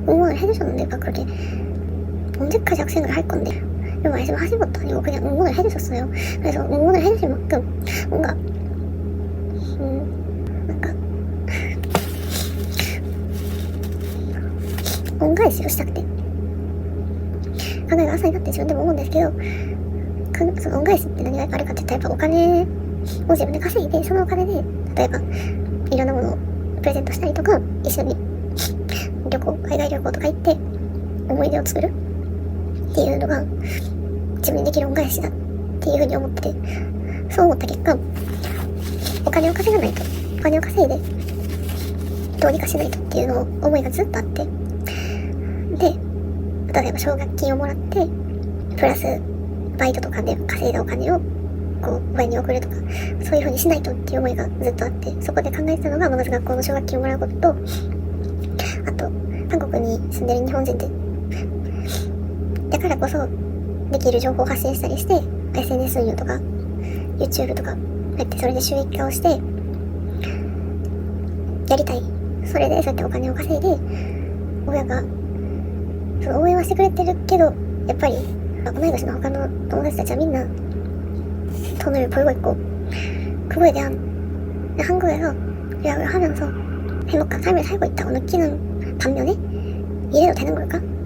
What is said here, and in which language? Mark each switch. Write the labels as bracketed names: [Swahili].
[Korean] 응원을 해주셨는데 막 그렇게 언제까지 학생을 할 건데 이런 말씀을 하신 것도 아니고 그냥 응원을 해주셨어요. 그래서 응원을 해주신 만큼 뭔가 뭔가 있어요. 시작돼 [Japanese] 考えが朝になって自分でも思うんですけど、その恩返しって何があるかって言ったらやっぱお金を自分で稼いで、そのお金で例えばいろんなものをプレゼントしたりとか、一緒に海外旅行とか行って思い出を作るっていうのが自分にできる恩返しだっていうふうに思ってて、そう思った結果お金を稼がないと、お金を稼いでどうにかしないとっていうのを思いがずっとあって、で例えば奨学金をもらってプラスバイトとかで稼いだお金をこう親に送るとか、そういう風にしないとっていう思いがずっとあって、そこで考えてたのがまず学校の奨学金をもらうことと、あと韓国に住んでる日本人でだからこそできる情報を発信したりして SNS 運用とか YouTube とかやって、それで収益化をしてやりたい、それでそうやってお金を稼いで親がその応援はしてくれてるけどやっぱり同い年の他の友達たちはみんな [Korean] 돈을 벌고 있고 그거에 대한 한국에서 유학을 하면서 행복한 삶을 살고 있다고 느끼는 반면에 이래도 되는 걸까?